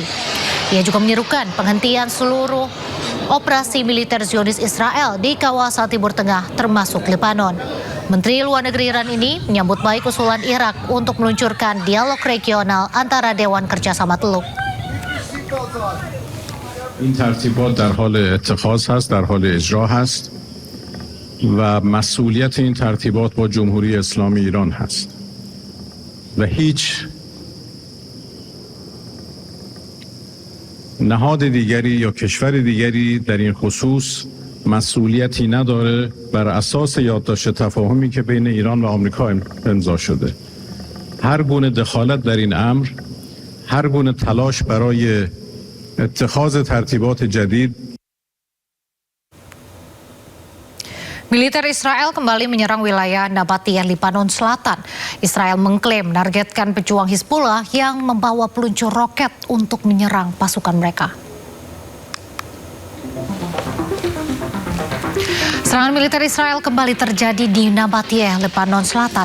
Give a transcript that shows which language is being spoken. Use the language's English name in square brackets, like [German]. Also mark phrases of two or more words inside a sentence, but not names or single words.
[Indonesian] Ia juga menyerukan penghentian seluruh operasi militer Zionis Israel di kawasan Timur Tengah termasuk Lebanon. Menteri Luar Negeri Iran ini menyambut baik usulan Irak untuk meluncurkan dialog regional antara Dewan Kerjasama Teluk. [Persian] این ترتیبات در حال اتخاذ هست، در حال اجرا هست و مسئولیت این ترتیبات با جمهوری اسلامی ایران هست و هیچ نهاد دیگری یا کشور دیگری در این خصوص مسئولیتی نداره بر اساس یادداشت تفاهمی که بین ایران و آمریکا امضا شده. هر گونه دخالت در این امر، هر گونه تلاش برای اتخاذ ترتیبات جدید. [Indonesian] Militer Israel kembali menyerang wilayah Nabatiyah, Lebanon Selatan. Israel mengklaim menargetkan pejuang Hizbullah yang membawa peluncur roket untuk menyerang pasukan mereka. Serangan militer Israel kembali terjadi di Nabatiyah, Lebanon Selatan.